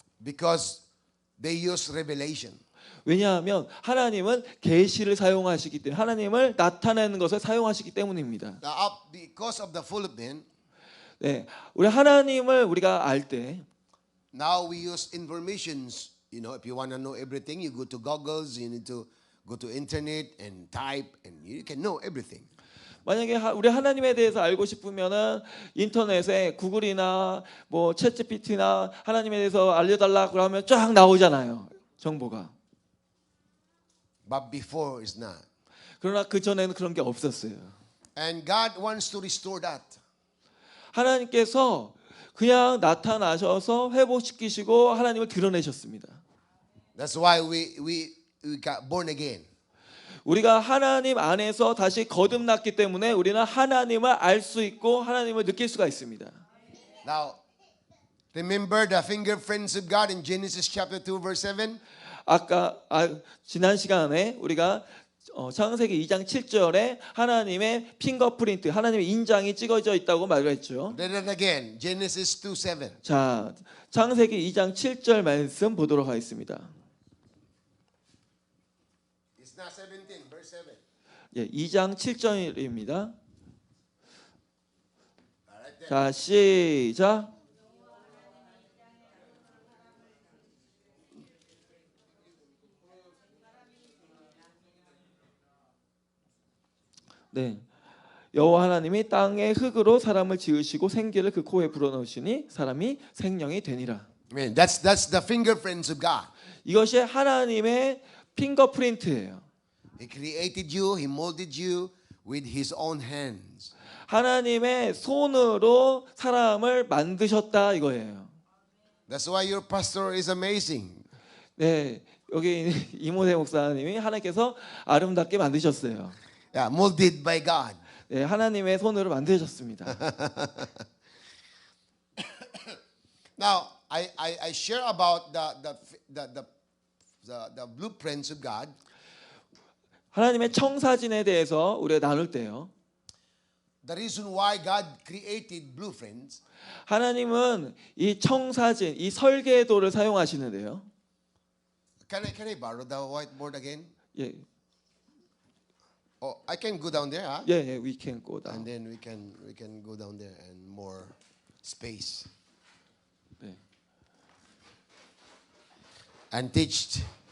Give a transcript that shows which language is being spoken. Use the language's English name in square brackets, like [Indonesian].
[English] because they use revelation. [Korean] 왜냐하면 하나님은 계시를 사용하시기 때문에 하나님을 나타내는 것을 사용하시기 때문입니다. [English] Now, because of the Philippine, [Korean] 네, 우리 하나님을 우리가 알 때 [English] now we use informations. You know, if you want to know everything, you go to Google's. You need to go to internet and type, and you can know everything. [Korean] 만약에 우리 하나님에 대해서 알고 싶으면은 인터넷에 구글이나 뭐 챗GPT나 하나님에 대해서 알려달라 그러면 쫙 나오잖아요, 정보가. [English] But before is not. [Korean] 그러나 그 전에는 그런 게 없었어요. [English] And God wants to restore that. [Korean] 하나님께서 그냥 나타나셔서 회복시키시고 하나님을 드러내셨습니다. [English] That's why we got born again. [Korean] 우리가 하나님 안에서 다시 거듭났기 때문에 우리는 하나님을 알 수 있고 하나님을 느낄 수가 있습니다. [English] Now, remember the fingerprints of God in Genesis chapter 2 verse 7? [Korean] 아까 지난 시간에 우리가 창세기 2장 7절에 하나님의 핑거프린트, 하나님의 인장이 찍어져 있다고 말했죠. [English] Read it again. Genesis 2:7. [Korean] 자, 창세기 2장 7절 말씀 보도록 하겠습니다. [English] It's not 17, verse 7. [Korean] 예, 2장 7절입니다. [English] Right there. [Korean] 자, 시작. 네. 여호와 하나님이 땅의 흙으로 사람을 지으시고 생기를 그 코에 불어넣으시니 사람이 생명이 되니라. [English] Amen. That's the fingerprints of God. [Korean] 이것이 하나님의 핑거프린트예요. [English] He created you, he molded you with his own hands. [Korean] 하나님의 손으로 사람을 만드셨다 이거예요. [English] That's why your pastor is amazing. [Korean] 네, 여기 이모세 목사님이 하나님께서 아름답게 만드셨어요. [English] Yeah, molded by God. [Korean] 네, 하나님의 손으로 만드셨습니다. [English] Now, I share about the blueprints of God. [Korean] 하나님의 청사진에 대해서 우리가 나눌 때요. [English] The reason why God created blueprints. [Korean] 하나님은 이 청사진, 이 설계도를 사용하시는데요. [English] Can I borrow the whiteboard again? [Korean] 예, [English] Oh, I can go down there, huh? 예, we can go And then we can go down there and more space [Korean] 네. [English] and teach.